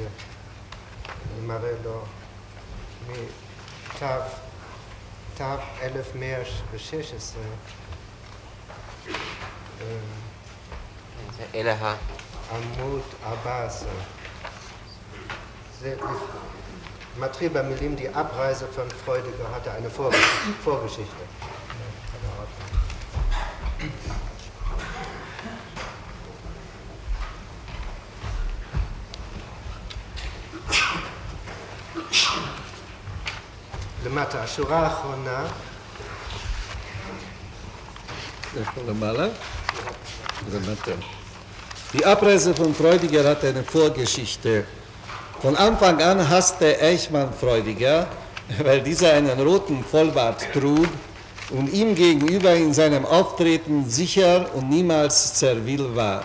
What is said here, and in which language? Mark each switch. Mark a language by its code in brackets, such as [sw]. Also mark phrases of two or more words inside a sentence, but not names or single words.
[he] אני מראה לו מתו 1116 אליה. עמוד 14. זה מתחיל במילים, [de] die Abreise von Freudiger hatte eine Vorgeschichte. [he] למטה, השורה האחרונה. [de] Die Abreise von Freudiger hat eine Vorgeschichte. Von Anfang an hasste Eichmann Freudiger, weil dieser einen roten Vollbart trug und ihm gegenüber in seinem Auftreten sicher und niemals servil war.